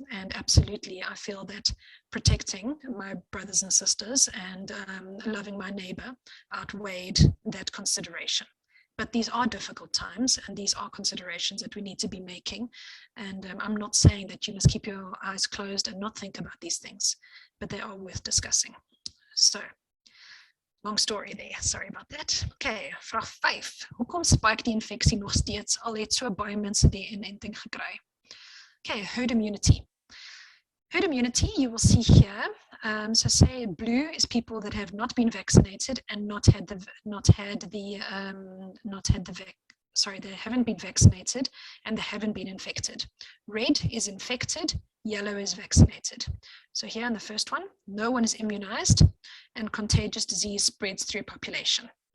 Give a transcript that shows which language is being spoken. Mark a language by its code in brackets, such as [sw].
[en] And absolutely, I feel that protecting my brothers and sisters and loving my neighbor outweighed that consideration. But these are difficult times, and these are considerations that we need to be making. And I'm not saying that you must keep your eyes closed and not think about these things, but they are worth discussing. So, long story there, sorry about that. [af] Okay, vraag 5. Hoekom spike die infeksie nog steeds al het so baie mense die inenting gekry? [en] Okay, herd immunity. Herd immunity, you will see here. So say blue is people that have not been vaccinated and they haven't been vaccinated and they haven't been infected. Red is infected, yellow is vaccinated. So here in the first one, no one is immunized and contagious disease spreads through population.